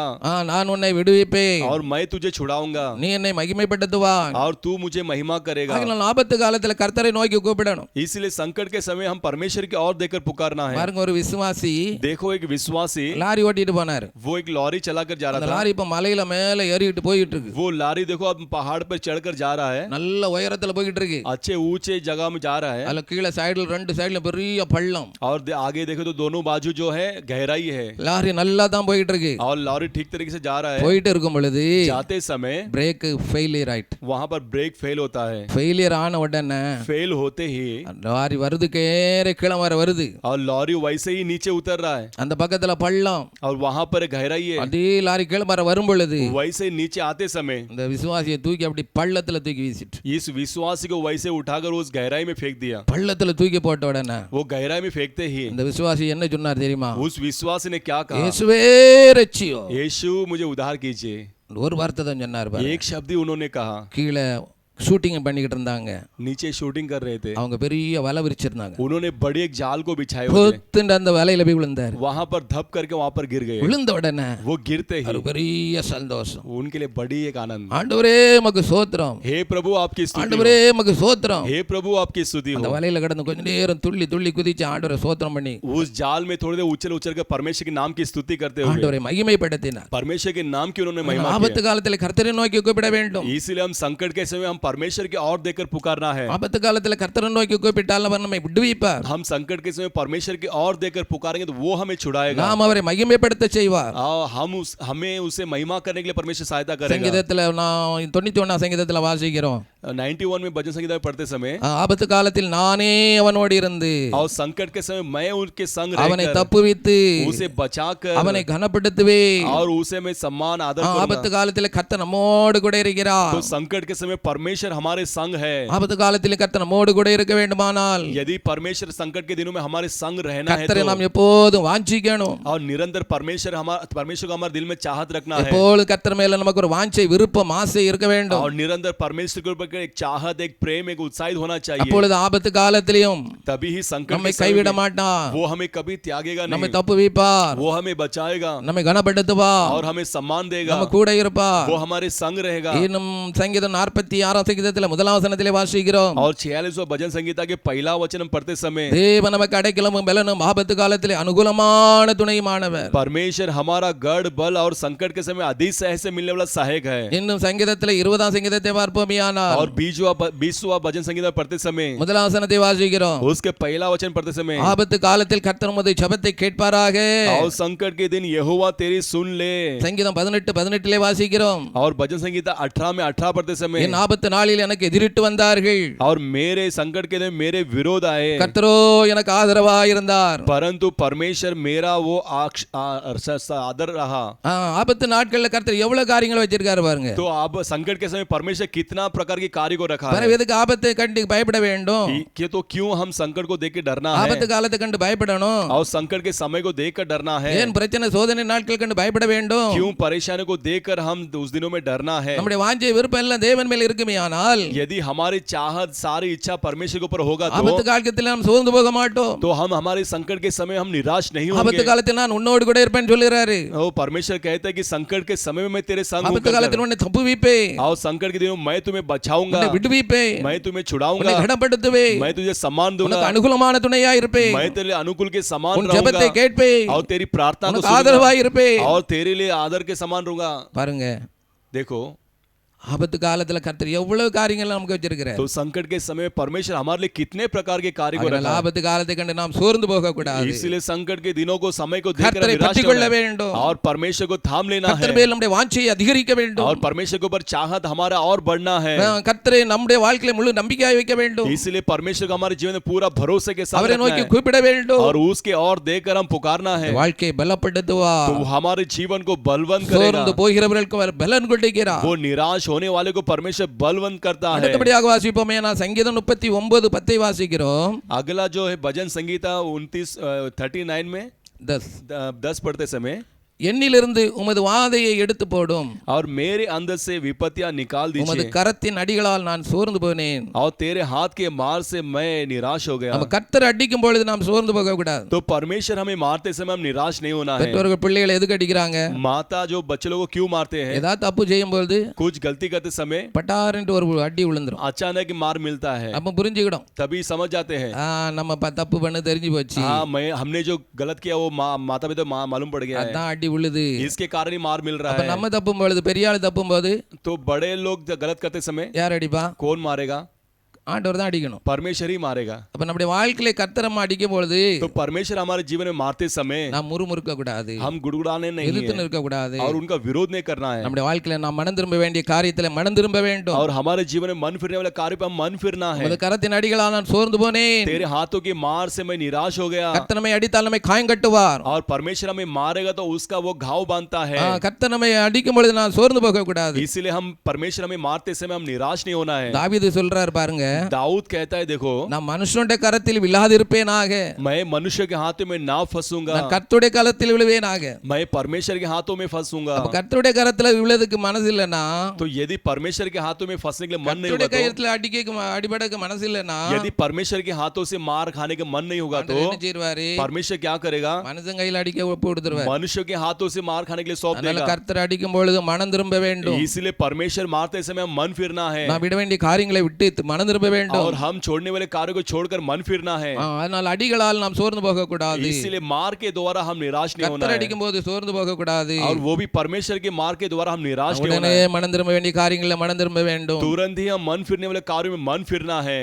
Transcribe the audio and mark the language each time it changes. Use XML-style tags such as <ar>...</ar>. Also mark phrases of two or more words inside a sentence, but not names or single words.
<ta>நான் உன்னை விடுவிப்பேன்,</ta> <hi>और मैं तुझे छुड़ाऊंगा</hi> <ta>நீ என்னை மகிமைப்படுத்துவாய்.</ta> <hi>और तू मुझे महिमा करेगा</hi> <ta>ஆகையால் ஆபத்து காலத்துல கர்த்தரை நோக்கி கூப்பிடணும்.</ta> <hi>इसलिए संकट के समय हम परमेश्वर की ओर देकर पुकारना है</hi> <ta>பாருங்க, ஒரு விசுவாசி</ta> <hi>देखो एक विश्वासी</hi> <ta>லாரி ஓட்டிட்டு போனாரு.</ta> <hi>वो एक लॉरी चलाकर जा</hi> <ta>அந்த</ta> <hi>रहा था</hi> <ta>லாரி இப்ப மலையில மேல ஏறிட்டு போயிட்டு இருக்கு.</ta> <hi>वो लॉरी देखो अब पहाड़ पर चढ़कर जा रहा है</hi> <ta>நல்ல உயரத்துல போயிட்டு இருக்கு.</ta> <hi>अच्छे ऊंचे जगह में जा रहा है</hi> <ta>அதுல கீழே சைடுல ரெண்டு சைடுல பெரிய பள்ளம்.</ta> <hi>और आगे देखो तो दोनों बाजू जो है गहराई है</hi> <ta>லாரி நல்லா தான் போயிட்டு இருக்கு.</ta> <hi>और लॉरी ठीक तरीके से जा रहा है</hi> <ta>போயிட்டு இருக்கும் பொழுது</ta> <hi>जाते समय</hi> <en>brake failure</en> <ta>ஆயிட்டு.</ta> <hi>वहां पर</hi> <en>brake fail</en> <hi>होता है</hi> <ta>ஃபெயிலியர் ஆன உடனே</ta> <hi>फेल होते ही</hi> <ta>லாரி வருது, கேற கீழே வர வருது.</ta> <hi>और लॉरी वैसे ही नीचे उतर रहा है</hi> <ta>அந்த பக்கத்துல பள்ளம்.</ta> <hi>और वहां पर गहराई है</hi> <ta>அதே லாரி கீழே வர வரும் பொழுது</ta> <hi>वैसे ही नीचे आते समय</hi> <ta>இந்த விசுவாசியை தூக்கி அப்படி பள்ளத்துல தூக்கி வீசிட்டு,</ta> <hi>इस विश्वासी को वैसे उठाकर उस गहराई में फेंक दिया</hi> <ta>பள்ளத்துல தூக்கி போட்ட உடனே</ta> <hi>वो गहराई में फेंकते ही</hi> <ta>இந்த விசுவாசி என்ன சொன்னார் தெரியுமா?</ta> <hi>उस विश्वासी ने क्या कहा</hi> <ta>இயேசுவே ரட்சியோ.</ta> <hi>यीशु मुझे उद्धार कीजिए</hi> <ta>ஒரு வார்த்தை தான் சொன்னார் பாரு.</ta> <hi>एक शब्द ही उन्होंने कहा</hi> <ta>கீழே ஷூட்டிங் பண்ணிக்கிட்டு இருந்தாங்க.</ta> <hi>नीचे शूटिंग कर रहे थे</hi> <ta>அவங்க பெரிய வலை விரிச்சிருந்தாங்க.</ta> <hi>उन्होंने बड़ी एक जाल को बिछाए हुए थे</hi> <ta>பொத்துண்டு அந்த வலையில போய் விழுந்தார்.</ta> <hi>वहां पर धप करके वहां पर गिर गए</hi> <ta>விழுந்த உடனே</ta> <hi>वो गिरते</hi> <ta>ஒரு</ta> <hi>ही</hi> <ta>பெரிய சந்தோஷம்.</ta> <hi>उनके लिए बड़ी एक आनंद</hi> <ta>ஆண்டவரே மக்கு சோத்திரம்,</ta> <hi>हे प्रभु आपकी स्तुति</hi> <ta>ஆண்டவரே மக்கு சோத்திரம்.</ta> <hi>हो हे प्रभु आपकी स्तुति</hi> <ta>அந்த</ta> <hi>हो</hi> <ta>வலையில கிடந்து கொஞ்ச நேரம் துள்ளி துள்ளி குதிச்சு ஆண்டவரை சோத்திரம் பண்ணி</ta> <hi>उस जाल में थोड़ी देर उछल उछल कर परमेश्वर के नाम की स्तुति करते हुए</hi> <ta>ஆண்டவரை மகிமைப்படுத்தினார்.</ta> <hi>परमेश्वर के नाम की उन्होंने महिमा</hi> <ta>ஆபத்து காலத்துல கர்த்தரை நோக்கி கூப்பிட வேண்டும்.</ta> <hi>की इसलिए हम संकट के समय हम परमेश्वर की ओर देकर पुकारना है</hi> <ta>ஆபத்து காலத்துல கர்த்தரை நோக்கி கூப்பிட்டால் அவர் நம்மை விடுவிப்பார்.</ta> <hi>हम संकट के समय परमेश्वर की ओर देकर पुकारेंगे तो वो हमें छुड़ाएगा</hi> <ta>நாம் அவரை மகிமைப்படுத்த செய்வார்.</ta> <hi>हमें उसे महिमा करने के लिए परमेश्वर सहायता करेगा</hi> <ta>சங்கீதத்துல நான் 91ஆம் சங்கீதத்துல வாசிக்கிறோம்,</ta> <hi>91 में भजन संगीत में पढ़ते समय</hi> <ta>ஆபத்து காலத்தில் நானே அவனோடு இருந்து</ta> <hi>और संकट के समय मैं उनके संग</hi> <ta>அவனை</ta> <hi>रहकर</hi> <ta>தப்புவித்து</ta> <hi>उसे बचाकर</hi> <ta>அவனை கனப்படுத்துவே.</ta> <hi>और उसे मैं सम्मान आदर</hi> <ta>ஆபத்து</ta> <hi>करूंगा</hi> <ta>காலத்தில் கர்த்தர் நம்மோடு கூட இருக்கிறார்.</ta> <hi>तो संकट के समय परमेश्वर हमारे संग है</hi> <ta>ஆபத்து காலத்தில் கர்த்தர் நம்மோடு கூட இருக்க வேண்டுமானால்</ta> <hi>यदि परमेश्वर संकट के दिनों में हमारे संग रहना है</hi> <ta>கர்த்தரை</ta> <hi>तो</hi> <ta>நாம் எப்போதும் வாஞ்சிக்கணும்.</ta> <hi>और निरंतर परमेश्वर को हमारे दिल में चाहत रखना है</hi> <ta>எப்போது கர்த்தர் மேல நமக்கு ஒரு வாஞ்சை, விருப்பம், ஆசை இருக்க வேண்டும்.</ta> <hi>और निरंतर परमेश्वर के ऊपर एक चाहत, एक प्रेम, एक उत्साहित होना चाहिए</hi> <ta>அப்பொழுது ஆபத்து காலத்திலும்</ta> <hi>तभी ही संकट</hi> <ta>நம்மை</ta> <hi>के समय</hi> <ta>கைவிட</ta> <hi>में</hi> <ta>மாட்டார்,</ta> <hi>वो हमें कभी त्यागेगा</hi> <ta>நம்மை</ta> <hi>नहीं</hi> <ta>தப்புவிப்பார்,</ta> <hi>वो हमें बचाएगा</hi> <ta>நம்மை கனப்படுத்துவார்,</ta> <hi>और हमें सम्मान देगा</hi> <ta>நம்ம கூட இருப்பார்.</ta> <hi>वो हमारे संग रहेगा</hi> <ta>இன்னும் சங்கீதம் 46ஆம் சங்கீதத்தில் முதலாம் வசனத்திலே வாசிக்கிறோம்,</ta> <hi>और 46वां भजन संगीता के पहला वचन हम पढ़ते समय</hi> <ta>தேவன் நமக்கு அடைக்கலமும் பலனும் ஆபத்து காலத்திலே அனுகூலமான துணையுமானவர்.</ta> <hi>परमेश्वर हमारा गढ़ बल और संकट के समय अधिसह से मिलने वाला सहायक है</hi> <ta>இன்னும் சங்கீதத்தில் 20ஆம் சங்கீதத்தை பார்ப்போமேயானால்</ta> <hi>और 20वां भजन संगीता पढ़ते समय</hi> <ta>முதலாம் வசனத்தை வாசிக்கிறோம்,</ta> <hi>उसके पहला वचन पढ़ते समय</hi> <ta>ஆபத்து காலத்தில் கர்த்தர் உமது ஜெபத்தை கேட்பாராக.</ta> <hi>और संकट के दिन यहोवा तेरी सुन ले</hi> <ta>சங்கீதம் 18:18 வாசிக்கிறோம்,</ta> <hi>और भजन संगीता 18 में 18 पढ़ते समय</hi> <ta>என் ஆபத்து நாளில் எனக்கு எதிரிட்டு வந்தார்கள்,</ta> <hi>और मेरे संकट के दिन मेरे विरोध आए</hi> <ta>கர்த்தரோ எனக்கு ஆதரவாய் இருந்தார்.</ta> <hi>परंतु परमेश्वर मेरा वो आदर रहा</hi> <ta>ஆபத்து நாட்கள்ல கர்த்தர் எவ்வளவு காரியங்களை வச்சிருக்காரு பாருங்க.</ta> <hi>तो अब संकट के समय परमेश्वर कितना प्रकार के कार्य को रखा</hi> <ta>பிறகு</ta> <hi>है</hi> <ta>எதுக்கு ஆபத்தை கண்டு பயப்பட வேண்டும்?</ta> <hi>कि तो क्यों हम संकट को देख के डरना है</hi> <ta>ஆபத்து காலத்தை கண்டு பயப்படணும்.</ta> <hi>और संकट के समय को देख कर डरना है</hi> <ta>ஏன் பிரச்சனை சோதனை நாட்கள் கண்டு பயப்பட வேண்டும்?</ta> <hi>क्यों परेशानी को देखकर हम उस दिनों में डरना है</hi> <ta>நம்முடைய வாஞ்சை விருப்பம் எல்லாம் தேவன் மேல் இருக்குமே. இருக்குமானால்</ta> <hi>यदि हमारी चाहत सारी इच्छा परमेश्वर के ऊपर होगा</hi> <ta>ஆபத்து காலத்தில் நாம் சோர்ந்து போக மாட்டோம்.</ta> <hi>तो हम हमारे संकट के समय हम निराश नहीं</hi> <ta>ஆபத்து</ta> <hi>होंगे।</hi> <ta>காலத்தில் நான் உன்னோடு கூட இருப்பேன்னு சொல்லுறாரு.</ta> <hi>वो परमेश्वर कहता है कि संकट के समय में मैं तेरे संग हूँ</hi> <ta>ஆபத்து காலத்தில் உன்னை தப்புவிப்பேன்,</ta> <hi>और संकट के दिनों में मैं तुम्हें बचाऊंगा,</hi> <ta>உன்னை விடுவிப்பேன்,</ta> <hi>मैं तुम्हें</hi> <ta>உன்னை</ta> <hi>छुड़ाऊंगा,</hi> <ta>கனப்படுத்துவேன்,</ta> <hi>मैं तुझे सम्मान दूंगा,</hi> <ta>உனக்கு அனுகூலமான துணையா இருப்பேன்,</ta> <hi>मैं तेरे लिए अनुकूल के समान</hi> <ta>உன் ஜெபத்தை</ta> <hi>रहूंगा</hi> <ta>கேட்பேன்,</ta> <hi>और तेरी प्रार्थना को</hi> <ta>உனக்கு ஆதரவாய் இருப்பேன்.</ta> <hi>सुनूंगा और तेरे लिए आदर के समान रहूंगा।</hi> <ta>பாருங்க,</ta> <hi>देखो</hi> <ta>ஆபத்து காலத்துல கர்த்தர் எவ்வளவு காரியங்கள் நமக்கு வச்சிருக்கிறார்.</ta> <hi>तो संकट के समय में परमेश्वर हमारे लिए कितने प्रकार के कार्य को</hi> <ta>அதனால</ta> <hi>रखा है।</hi> <ta>ஆபத்து காலத்தை கண்டு நாம் சோர்ந்து போக கூடாது.</ta> <hi>इसलिए संकट के दिनों को समय को देखकर</hi> <ta>கர்த்தரை</ta> <hi>निराश</hi> <ta>பற்றிக்</ta> <hi>नहीं</hi> <ta>கொள்ள</ta> <hi>होना है</hi> <ta>வேண்டும்.</ta> <hi>और परमेश्वर को थाम लेना</hi> <ta>கர்த்தர்</ta> <hi>है</hi> <ta>மேல் நம்முடைய வாஞ்சையை அதிகரிக்க வேண்டும்.</ta> <hi>और परमेश्वर के ऊपर चाहत हमारा और बढ़ना है।</hi> <ta>கர்த்தரை நம்முடைய வாழ்க்கையில முழு நம்பிக்கையாய் வைக்க வேண்டும்.</ta> <hi>इसलिए परमेश्वर को हमारे जीवन में पूरा भरोसे के साथ</hi> <ta>அவரை</ta> <hi>रखना</hi> <ta>நோக்கி</ta> <hi>है</hi> <ta>கூப்பிட வேண்டும்.</ta> <hi>और उसके और देखकर हम पुकारना है</hi> <ta>வாழ்க்கையை பலப்படுத்துவார்.</ta> <hi>तो वो हमारे जीवन को बलवंत करेगा।</hi> <ta>சோர்ந்து போகிறவர்களுக்கு அவர் பலன் கொடுக்கிறார்.</ta> <hi>वो निराश होने वाले को परमेश्वर बलवंत करता है।</hi> <ta>அடுத்தபடியாக வாசிப்போமே, நான் சங்கீதம் 39:10 வாசிக்கிறோம்.</ta> <hi>अगला जो है भजन संगीता 39 में 10 पढ़ते समय,</hi> <ta>என்னிலிருந்து உமது வாதையை எடுத்து போடும்,</ta> <hi>और मेरे अंदर से विपत्तियां निकाल</hi> <ta>உமது</ta> <hi>दीजिए</hi> <ta>கரத்தின் அடிகளால் நான் சோர்ந்து போனேன்.</ta> <hi>और तेरे हाथ के मार से मैं निराश हो गया।</hi> <ta>நம்ம கர்த்தர் அடிக்கும் பொழுது நாம் சோர்ந்து போக கூடாது.</ta> <hi>तो परमेश्वर हमें मारते समय हम निराश नहीं होना है।</hi> <ta>பெற்றோர்கள் பிள்ளைகளை எதுக்கு அடிக்கிறாங்க?</ta> <hi>माता जो बच्चे लोगों को क्यों मारते हैं?</hi> <ta>ஏதாவது தப்பு செய்யும் பொழுது</ta> <hi>कुछ गलती करते समय</hi> <ta>பட்டாருன்ட்டு ஒரு அடி விழுந்துரும்.</ta> <hi>अचानक मार मिलता है,</hi> <ta>அப்ப புரிஞ்சுக்கிடும்,</ta> <hi>तभी समझ जाते हैं</hi> <ta>நம்ம தப்பு பண்ண தெரிஞ்சு போச்சு,</ta> <hi>हाँ हमने जो गलत किया वो माता पिता मालूम पड़ गया है,</hi> <ta>அதான் அடி விழுது.</ta> <hi>इसके कारण ही मार मिल रहा</hi> <ta>அப்ப</ta> <hi>है।</hi> <ta>நம்ம தப்பும் பொழுது, பெரிய ஆளு தப்பும் போது</ta> <hi>तो बड़े लोग गलत करते समय</hi> <ta>யார் அடிப்பா?</ta> <hi>कौन मारेगा?</hi> <ta>ஆண்டவர் தான் அடிக்கணும்.</ta> <hi>परमेश्वर ही मारेगा।</hi> <ta>அப்ப நம்முடைய வாழ்க்கையில கர்த்தரமா அடிக்கும் பொழுது</ta> <hi>तो परमेश्वर हमारे जीवन में मारते समय</hi> <ta>நாம் முறுமுறுக்க கூடாது,</ta> <hi>हम गुड़गुड़ाने नहीं</hi> <ta>எதிர்த்து</ta> <hi>है</hi> <ta>நிற்க கூடாது.</ta> <hi>और उनका विरोध नहीं करना है</hi> <ta>நம்முடைய வாழ்க்கையில நாம் மனம் திரும்ப வேண்டிய காரியத்துல மனம் திரும்ப வேண்டும்.</ta> <hi>और हमारे जीवन में मन फिरने वाले कार्य पे हम मन फिरना है।</hi> <ta>உமது கரத்தின் அடிகளால் நான் சோர்ந்து போனேன்.</ta> <hi>तेरे हाथों की मार से मैं निराश हो गया</hi> <ta>கர்த்தர் நம்மை அடித்தால் நம்மை காயம் கட்டுவார்.</ta> <hi>और परमेश्वर हमें मारेगा तो उसका वो घाव बांधता है।</hi> <ta>கர்த்தர் நம்மை அடிக்கும் பொழுது நான் சோர்ந்து போக கூடாது.</ta> <hi>इसीलिए हम परमेश्वर हमें मारते समय हम निराश नहीं होना है।</hi> <ta>தாவீது சொல்றார் பாருங்க,</ta> <hi>दाऊद कहता है देखो</hi> <ta>நான் மனுஷனுடைய கரத்தில் விழாதிருப்பேனாக,</ta> <hi>मैं मनुष्य के हाथों में ना फंसूंगा,</hi> <ta>நான் கர்த்தருடைய கரத்தில் விழுவேனாக.</ta> <hi>मैं परमेश्वर के हाथों में फंसूंगा।</hi> <ta>அப்ப கர்த்தருடைய கரத்துல விழுறதுக்கு மனசு இல்லைன்னா,</ta> <hi>तो यदि परमेश्वर के हाथों में फंसने के लिए मन नहीं</hi> <ta>கர்த்தருடைய</ta> <hi>होगा</hi> <ta>கையத்துல அடிபடக்கு மனசு இல்லைன்னா,</ta> <hi>तो यदि परमेश्वर के हाथों से मार खाने का मन नहीं होगा तो</hi> <ta>ஆண்டவர் என்ன செய்வாரு?</ta> <hi>परमेश्वर क्या करेगा?</hi> <ta>மனுஷன் கையில அடிக்க ஒப்பு கொடுத்துருவார்.</ta> <hi>मनुष्य के हाथों से मार खाने के लिए सौंप</hi> <ta>அதனால</ta> <hi>देगा।</hi> <ta>கர்த்தர் அடிக்கும் பொழுது மனம் திரும்ப வேண்டும்.</ta> <hi>इसलिए परमेश्वर मारते समय हम मन फिरना है</hi> <ta>நான் விட வேண்டிய காரியங்களை விட்டு மனம் திரும்ப வேண்டும்.</ta> <hi>और हम छोड़ने वाले कार्य को छोड़कर मन फिरना है।</hi> <ta>அதனால அடிகளால் நாம் சோர்ந்து போக கூடாது.</ta> <hi>इसलिए मार के द्वारा हम निराश नहीं होना</hi> <ta>கர்த்தர்</ta> <hi>है</hi> <ta>அடிக்கும் போது சோர்ந்து போக கூடாது.</ta> <hi>और वो भी परमेश्वर के मार के द्वारा हम निराश नहीं होना</hi> <ta>உடனே</ta> <hi>है।</hi> <ta>மனம் திரும்ப வேண்டிய காரியங்களை மனம் திரும்ப வேண்டும்.</ta> <hi>तुरंत ही हम मन फिरने वाले कार्यों में मन फिरना है,</hi>